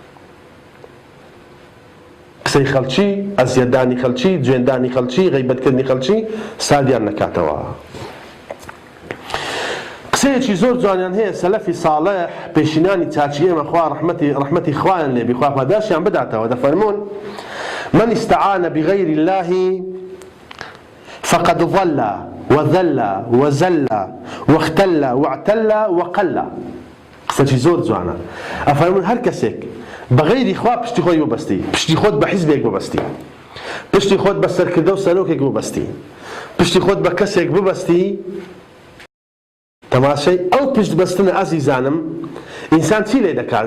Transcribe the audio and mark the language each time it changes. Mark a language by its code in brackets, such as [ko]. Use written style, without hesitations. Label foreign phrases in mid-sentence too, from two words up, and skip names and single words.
[ckb] قسەی خەڵکی، ئەزیەتدانی خەڵکی، جوێندانی خەڵکی، غیبەتکردنی خەڵکی سادیان نەکاتەوە. قسەیەکی زۆر جوانیان هەیە سەلەفی ساڵح پێشینانی چاچی ئێمە خوا ڕەحمەتی خوایان لێبی، خوا پاداشیان بداتەوە، دەفەرمون [ar] من استعان بغير الله فقد ضل وذل وزل واختل واعتل وقل. [ckb] قسەی زۆر جوانە. ئەفەرمون هەر کەسێک بەغەیری خوا پشتی خۆی ببەستی، پشتی خۆت بە حیزبێک ببەستی، پشتی خۆت بە سەرکردە و سەرۆکێک ببەستی، پشتی خۆت بە کەسێک ببەستی، تەماشای ئەو پشت بەستنە ئازیزانم ئینسان چی لێ دەکات؟